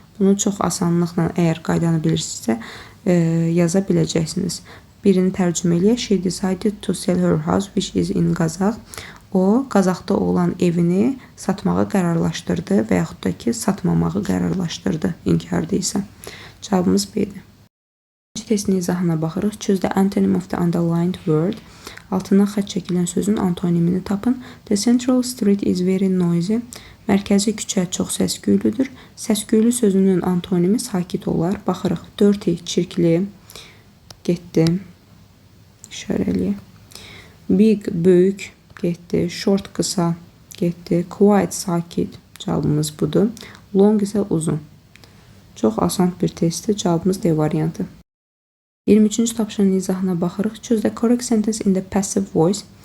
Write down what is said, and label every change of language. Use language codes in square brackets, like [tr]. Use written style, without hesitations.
[az] Bunu çox asanlıqla, əgər qaydanı bilirsinizsə, yaza biləcəksiniz. Birini tərcümə eləyək. [en] She decided to sell her house, which is in Qazax. [az] O, Qazaxda olan evini satmağı qərarlaşdırdı və yaxud da ki, satmamağı qərarlaşdırdı, inkarda isə. Cavabımız B-dir. İkinci testin izahına baxırıq. [en] Choose the antonym of the underlined word. [az] Altından xətt çəkilən sözün antonimini tapın. [en] The central street is very noisy. [az] Mərkəzi küçə çox səsküylüdür. Səsküylü sözünün antonimi sakit olar. Baxırıq. Dirty, çirkli, getdi. İşarə eləyək. Big, böyük, getdi. Short, qısa, getdi. Quiet, sakit. Cavabımız budur. Long isə uzun. Çox asan bir testdir. Cavabımız D variantı. 23-cü tapşırığın izahına baxırıq. [en] Choose the correct sentence in the passive voice.